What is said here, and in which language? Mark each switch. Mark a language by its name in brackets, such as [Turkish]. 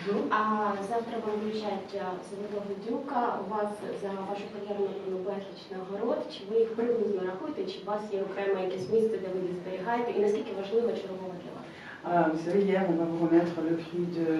[Russian] А завтра вам вручать Золотого Дюка. [Ukrainian] У вас за вашу кар'єру напевно безліч нагород. Чи ви їх приблизно рахуєте, чи у вас є окреме якесь місце, де ви їх зберігаєте? І наскільки важлива чергова для вас? [French] Vous savez, hier, on va vous remettre le prix du